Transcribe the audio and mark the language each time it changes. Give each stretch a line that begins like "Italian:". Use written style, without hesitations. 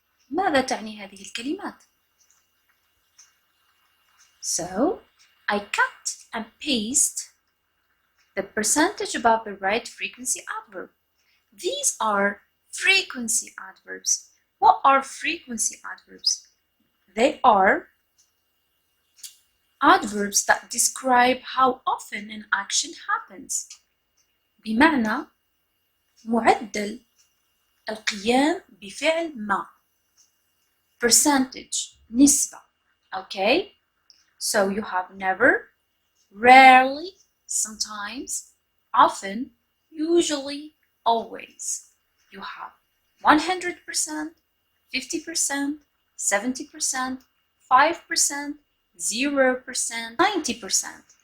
Arabic: ماذا تعني هذه الكلمات؟
English: So, I cut and paste the percentage above the right frequency adverb. These are frequency adverbs. What are frequency adverbs? They are adverbs that describe how often an action happens.
Arabic: بمعنى معدل القيام بفعل ما.
English: Percentage,
Arabic: نسبة.
English: Okay? So you have never, rarely, sometimes, often, usually, always. You have 100%, 50%, 70%, 5%, 0%, 90%.